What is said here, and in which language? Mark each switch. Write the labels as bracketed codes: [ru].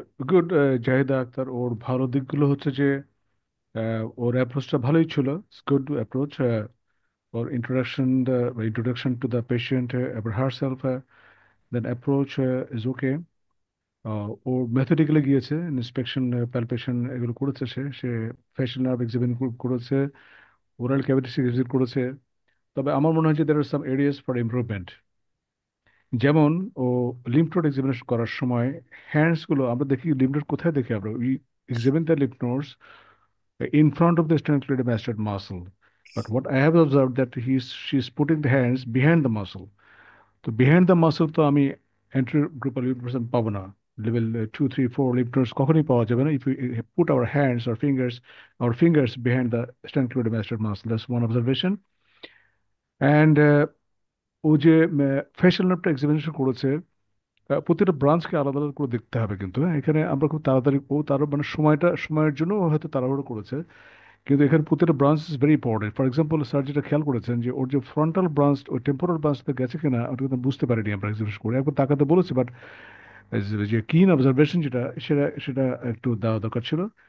[bn] Good Zahida Akter, ওর ভালো দিকগুলো হচ্ছে যে ওর অ্যাপ্রোচটা ভালোই ছিল, good approach. [en] ওর introduction to the patient about herself, then approach is okay. [bn] O methodically গিয়েছে, ইন্সপেকশন, প্যালপেশন এগুলো করেছে। সে ফেশিয়াল নার্ভ এক্সামিন করেছে, ওরাল ক্যাভিটি এক্সামিন করেছে। তবে আমার মনে হয় যে [en] there are some areas for improvement। [bn] যেমন ও লিম্ফ নোড এক্সামিনেশন করার সময় হ্যান্ডসগুলো আমরা দেখি, লিম্ফ নোড কোথায় দেখি আমরা, [en] We examine the lymph nodes in front of the sternocleidomastoid muscle. But what I have observed that she's putting the hands behind the muscle. তো behind the muscle তো আমি anterogrupal lymph nodes পাবো না, level 2, 3, 4 lymph nodes [bn] কখনই পাওয়া যাবে না [en] if we put our hands or fingers behind the sternocleidomastoid muscle. That's one observation. [bn] And ও যে ফেশিয়াল নার্ভটা এক্সামিনেশন করেছে, প্রতিটা ব্রাঞ্চকে আলাদা আলাদা করে দেখতে হবে। কিন্তু এখানে আমরা খুব তাড়াতাড়ি, ও তার মানে সময়ের জন্য ও হয়তো তাড়াহুড়ো করেছে, কিন্তু এখানে প্রতিটা branch [en] Is very important. [bn] For example, sir যেটা খেয়াল করেছেন যে ওর যে ফ্রন্টাল ব্রাঞ্চ, ওই টেম্পোরাল ব্রাঞ্চটা গেছে কিনা ওটা কিন্তু বুঝতে পারিনি আমরা এক্সিবিশন করে, একবার তাকাতে বলেছি, বাট যে কিন অবজারভেশন যেটা সেটা সেটা একটু দেওয়া দরকার ছিল।